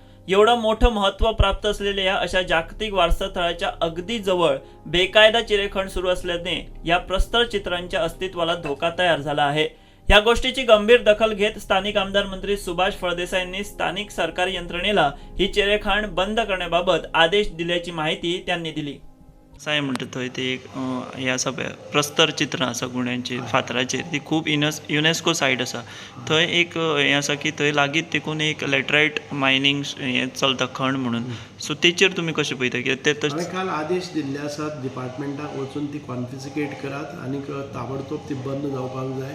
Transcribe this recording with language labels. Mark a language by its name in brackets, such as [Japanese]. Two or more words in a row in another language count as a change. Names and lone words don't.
[Marathi] एवढं मोठं महत्त्व प्राप्त असलेल्या अशा जागतिक वारसा स्थळाच्या अगदी जवळ बेकायदा चिरेखण सुरू असल्याने या प्रस्तर चित्रांच्या अस्तित्वाला धोका तयार झाला आहे. या गोष्टीची गंभीर दखल घेत स्थानिक आमदार मंत्री सुभाष फळदेसाई यांनी स्थानिक सरकारी यंत्रणेला ही चिरेखाण बंद करण्याबाबत आदेश दिल्याची माहिती त्यांनी दिली. [Konkani] साय म्हणटा थंय ते एक हें आसा पळय प्रस्तर चित्रां आसा गुण्याची फातराचेर ती खूब युनेस्को सायट आसा. थंय एक हें आसा की थंय लागींच देखून एक [English] laterite mining [Konkani] हें चलता खण म्हणून. सो तेचेर तुमी कशें पळयता की ते हांवें काल आदेश दिल्ले आसात डिपार्टमेंटाक वचून ती कॉन्फिस्केट करात आनी ताबडतोब ती बंद जावपाक जाय.